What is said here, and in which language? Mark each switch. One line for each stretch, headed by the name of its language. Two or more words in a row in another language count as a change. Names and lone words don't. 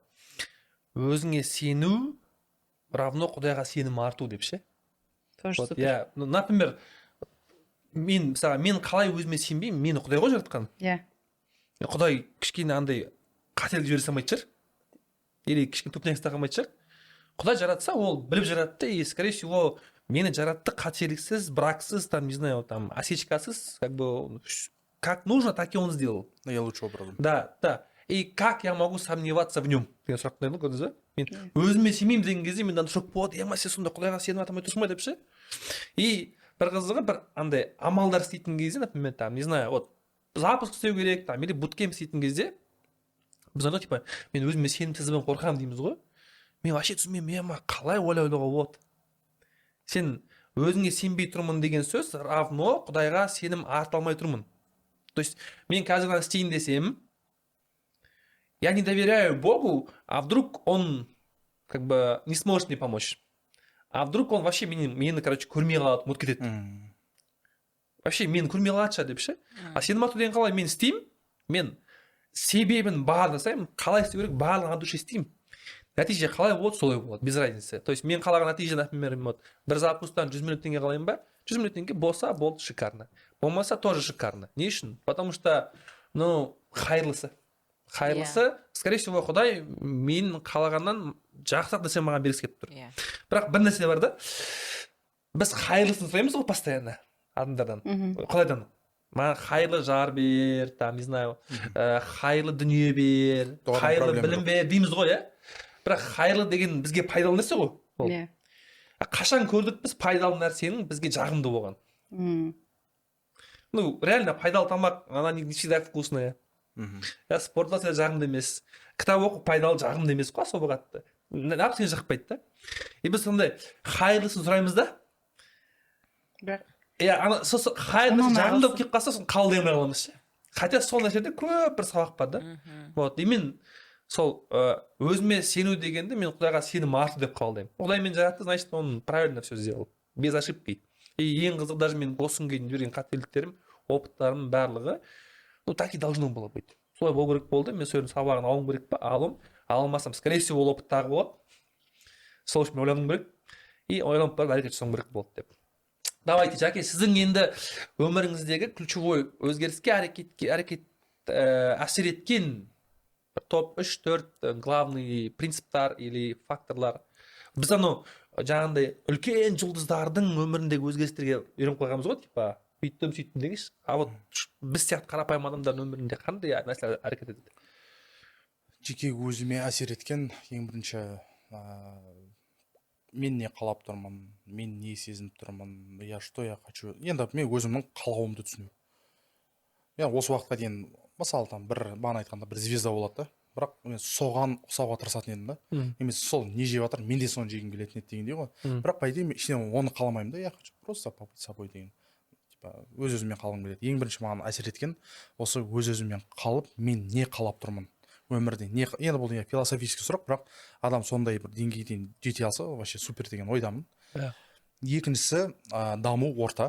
Kazakh: Өзіңе сену равно Құдайға сенім арту деп ше.
Russian: Вот,
Kazakh: иә, например, мен қалай өзіме сенбеймін, мені Құдай ғой жаратқан. Иә. Құдай кішкене андай қателік жібере салмайтын шығар. Или кішкене тупняк істемейтін шығар. Құдай жаратса, ол біліп жаратты,
Russian: и скорее всего
Kazakh: мені жаратты қателіксіз, браксыз,
Russian: там, не знаю, там, осечкасыз, как бы, как нужно, так и он сделал. Но я лучше образом. Да. И как я могу сомневаться в нем?
Kazakh: Деген сұрақ қойдың көрдіңіз ба? Мен өзіме сенбеймін деген кезде мен шок болады, сен сонда Құдайға сеніп атамай тұрсың ба деп ше. И бір қызығы бір андай амалдар істейтін кезде,
Russian: например, там, не знаю, вот запуск
Kazakh: істеу керек, там, или буткемп істейтін кезде, біз андай типа, мен өзіме сенімсізбен қорқамын дейміз ғой. Мен вообще түсінбеймін, қалай ойлауға болады? Сен өзіңе сенбей тұрмын деген сөз равно Құдайға сенім арта алмай тұрмын.
Russian: То есть
Kazakh: мен қазір істейін десем,
Russian: я не доверяю Богу, а вдруг он как бы не сможет мне помочь. А вдруг он вообще
Kazakh: мені короче, көрмей қалады, ұмытып кетеді. Вообще мені көрмей қалады деп ше. А сенім арту деген қалай мен істеймін, мен себебін бар жасаймын, қалай істеу керек барлығын
Russian: от души
Kazakh: істеймін. Нәтиже қалай болады, солай болады,
Russian: без разницы. То есть
Kazakh: мен қалаған нәтиже, например, бір запустан 100 минут теңге қалайын ба, 100 минут теңге болса, болды, шикарно. Болмаса,
Russian: тоже шикарно.
Kazakh: Не үшін?
Russian: Потому что, қайырлысы, скорее всего,
Kazakh: Құдай мен қалағаннан жақсақ нәрсе маған бергісі келіп тұр. Бірақ бір нәрсе бар да, біз қайырлысын сұраймыз ғой постоянно адамдардан, Құдайдан. маған қайырлы жар бер,
Russian: там не знаю,
Kazakh: қайырлы дүние бер, Оған қайырлы проблема білім жоқ. бер дейміз ғой, иә. Бірақ қайырлы деген бізге пайдалы нәрсе ғой. ол. иә Қашан көрдік біз пайдалы нәрсенің бізге жағымды болған.
Russian: Ну, реально
Kazakh: пайдалы тамақ,
Russian: она не всегда вкусная.
Kazakh: Спорт зал жағымды емес. Кітап оқу пайдалы жағымды емес қой особо қатты. Неғып сені жақпайды да. И біз сондай қайырлысын сұраймыз да. бірақ Иә, ана сосын қайырлысы Соны жағымды арасы- болып келіп қалса, сосын қалдыймай қаламыз ше. Хотя сол нәрседе көп бір сабақ бар да. Вот, и мен сол өзіме сену дегенді мен Құдайға сенім арту деп қабылдаймын. Құдай мені жаратты,
Russian: значит, он правильно все сделал. Без ошибки.
Kazakh: И ең қызық, даже мен осы күнге дейін жүрген қателіктерім, опыттарым барлығы,
Russian: ну так и должно было быть.
Kazakh: Солай болу керек болды. Мен соның сабағын алуым керек па? Алым. Алмасам,
Russian: скорее всего,
Kazakh: ол опыт тағы болады. Сол үшін ойлануым керек. И ойланып барып әрекет жасауым керек болды деп. Давайте, Жаке, сіздің енді өміріңіздегі ключевой өзгеріске әрекет әсер еткен топ 3-4 главный принциптар или факторлар. Біз анау жаңағындай үлкен жұлдыздардың өміріндегі өзгерістерге үйреніп қойғанбыз ғой, типа үйттім сөйттім дегенше.
Russian: А вот
Kazakh: біз сияқты қарапайым адамдардың өмірінде қандай нәрселер әрекет етеді? Жеке өзіме әсер еткен ең бірінші мен не қалап тұрмын, мен не сезініп тұрмын,
Russian: я что я хочу.
Kazakh: Енді мен өзімнің қалауымды түсіну. Я осы уақытқа дейін мысалы там бір бағана айтқанда бір звезда болады да, бірақ мен соған ұқсауға тырысатын едім да. Немесе сол не жеп жатыр, мен де соны жегім келетін еді дегендей ғой. Бірақ
Russian: по идее
Kazakh: мен ішінен оны қаламаймын да,
Russian: я хочу просто побыть собой деген.
Kazakh: Типа өз-өзіммен қалғым келеді. Ең бірінші маған әсер еткен осы өз-өзіммен қалып, мен не қалап тұрмын өмірде. Енді бұл философический сұрақ, бірақ адам сондай бір деңгейге дейін жете алса,
Russian: вообще супер
Kazakh: деген ойдамын. Екіншісі даму орта.